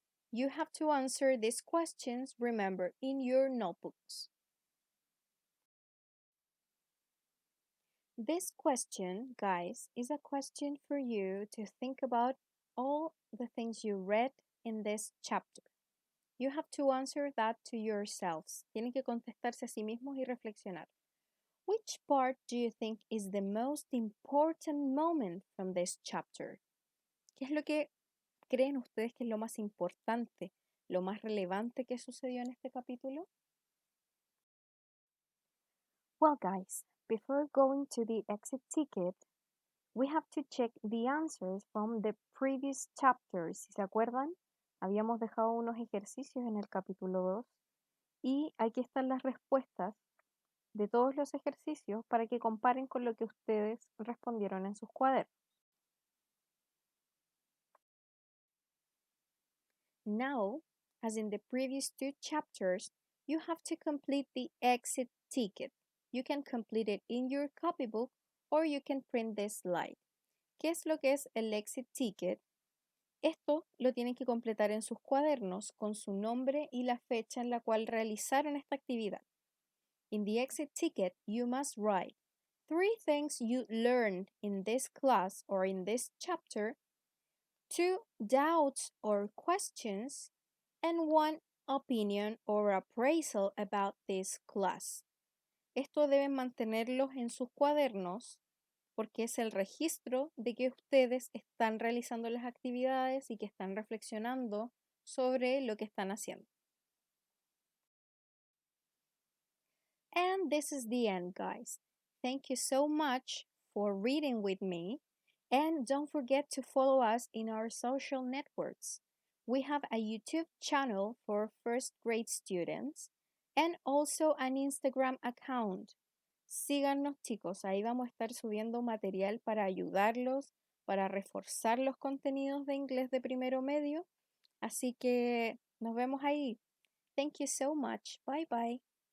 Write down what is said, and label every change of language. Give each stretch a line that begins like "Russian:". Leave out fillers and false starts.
English: You have to answer these questions, remember, in your notebooks. This question, guys, is a question for you to think about all the things you read in this chapter. You have to answer that to yourselves.
Spanish: Tienen que contestarse a sí mismos y reflexionar.
English: Which part do you think is the most important moment from this chapter?
Spanish: ¿Qué es lo que creen ustedes que es lo más importante, lo más relevante que sucedió en este capítulo?
English: Well, guys, before going to the exit ticket, we have to check the answers from the previous chapters.
Spanish: Si se acuerdan, habíamos dejado unos ejercicios en el capítulo 2 y aquí están las respuestas de todos los ejercicios para que comparen con lo que ustedes respondieron en sus cuadernos.
English: Now, as in the previous 2 chapters, you have to complete the exit ticket. You can complete it in your copybook or you can print this slide.
Spanish: ¿Qué es lo que es el exit ticket? Esto lo tienen que completar en sus cuadernos con su nombre y la fecha en la cual realizaron esta actividad.
English: In the exit ticket, you must write 3 things you learned in this class or in this chapter, 2 doubts or questions, and 1 opinion or appraisal about this class.
Spanish: Esto deben mantenerlos en sus cuadernos porque es el registro de que ustedes están realizando las actividades y que están reflexionando sobre lo que están haciendo.
English: And this is the end, guys. Thank you so much for reading with me. And don't forget to follow us in our social networks. We have a YouTube channel for first grade students and also an Instagram account.
Spanish: Síganos, chicos, ahí vamos a estar subiendo material para ayudarlos, para reforzar los contenidos de inglés de primero medio. Así que nos vemos ahí.
English: Thank you so much. Bye bye.